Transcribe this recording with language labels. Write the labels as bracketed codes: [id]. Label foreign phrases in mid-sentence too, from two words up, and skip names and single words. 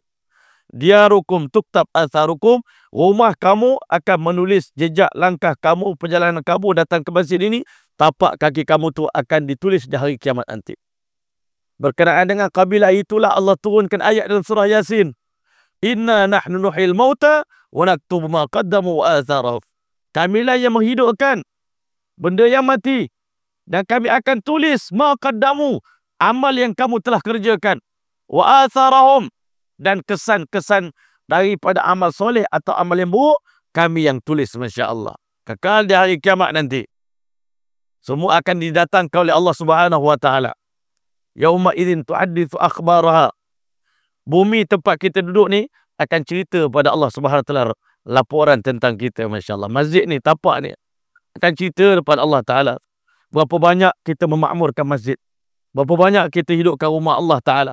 [ar] دياركم تكتب آثاركم, [ms] rumah kamu akan menulis jejak langkah kamu, perjalanan kamu datang ke masjid ini, tapak kaki kamu tu akan ditulis di hari kiamat nanti. Berkenaan dengan kabilah itulah Allah turunkan ayat dalam surah Yasin. [ar] إنا نحن نحيي الموتى ونكتب ما قدموا وآثارهم. [ms] Kamilah yang menghidupkan benda yang mati, dan kami akan tulis [ar] ما قدموا, [ms] amal yang kamu telah kerjakan, [ar] وآثارهم, [ms] dan kesan-kesan daripada amal soleh atau amal yang buruk, kami yang tulis, [ar] ما شاء الله. [ms] Kekal di hari kiamat nanti. Semua akan didatangkan oleh Allah [ar] سبحانه وتعالى. يومئذ تحدث أخبارها. [ms] Bumi tempat kita duduk ni akan cerita pada Allah [ar] سبحانه وتعالى [ms] laporan tentang kita, [ar] ما شاء الله. [ms] Masjid ni, tapak ni akan cerita kepada Allah Ta'ala. Berapa banyak kita memakmurkan masjid. Berapa banyak kita hidupkan rumah Allah Ta'ala.